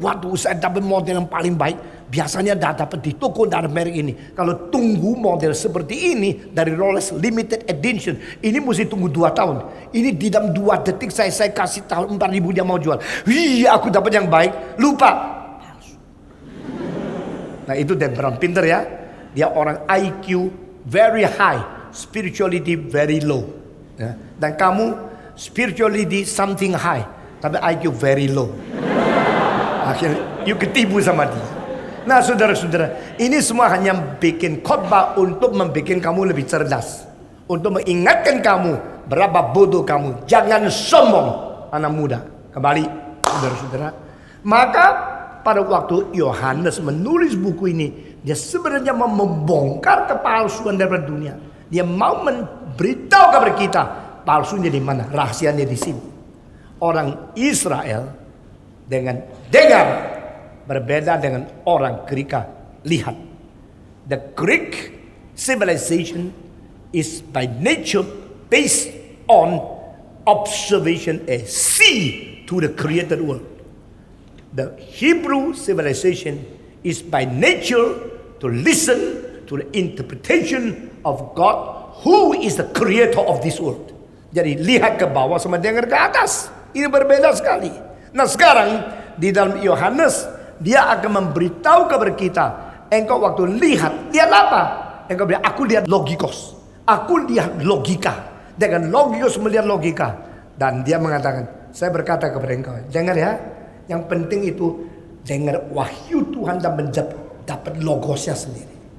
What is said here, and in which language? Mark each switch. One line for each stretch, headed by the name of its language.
Indonesian: Waduh, saya dapat model yang paling baik. Biasanya dah dapat di toko dari merek ini. Kalau tunggu model seperti ini dari Rolex limited edition, ini mesti tunggu 2 tahun. Ini di dalam 2 detik saya kasih tahu 4.000 dia mau jual. Wih, aku dapat yang baik, lupa. Nah, itu Dan Brown pinter ya. Dia orang
English: IQ very high, spirituality very low. Ya.
Indonesian: Dan kamu
English: spiritually di something high,
Indonesian: tapi
English: IQ very low.
Indonesian: Akhirnya you ketipu sama dia. Nah saudara-saudara, ini semua hanya bikin khotbah untuk membuat kamu lebih cerdas, untuk mengingatkan kamu berapa bodoh kamu. Jangan sombong anak muda. Kembali saudara-saudara, maka pada waktu Yohanes menulis buku ini, dia sebenarnya mau membongkar kepalsuan dari dunia. Dia mau memberitahu kepada kita palsunya di mana, rahasianya di sini. Orang Israel dengan dengar berbeda dengan orang Greek. Lihat,
English: the Greek civilization is by nature based on observation, a see to the created world. The Hebrew civilization is by nature to listen to the interpretation of God, who is the creator of this world.
Indonesian: Jadi lihat ke bawah sama dengar ke atas. Ini berbeda sekali. Nah sekarang di dalam Yohanes, dia akan memberitahu kepada kita, engkau waktu lihat apa? Engkau bilang, aku lihat logikos, aku lihat logika. Dengan logikos melihat logika. Dan dia mengatakan, saya berkata kepada engkau, dengar ya, yang penting itu dengar wahyu Tuhan dan dapat logosnya sendiri.